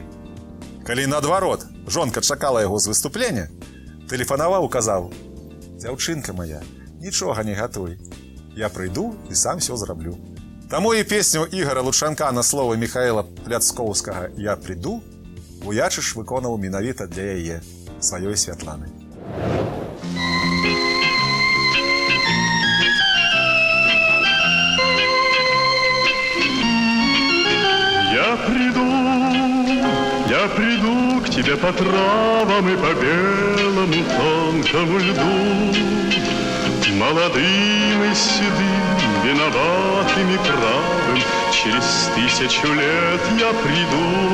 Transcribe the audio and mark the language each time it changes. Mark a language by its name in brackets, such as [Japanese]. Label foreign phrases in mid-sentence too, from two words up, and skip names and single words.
[Belarusian] Калі наадварот жонка чакала яго з выступлення, тэлефанаваў і казаў: «Дзяўчынка моя, нічога не гатуй. Я прыйду і сам все зраблю». Таму і песню Ігора Лучанка на словы Михаила Пляцкоўскага «Я приду» Вуячыш выконаў менавіта для яе, сваёй Святланы. [Russian] Я приду к тебе по травам и по белому тонкому льду, молодым и седым, виноватым и правым, через 1000 лет я приду.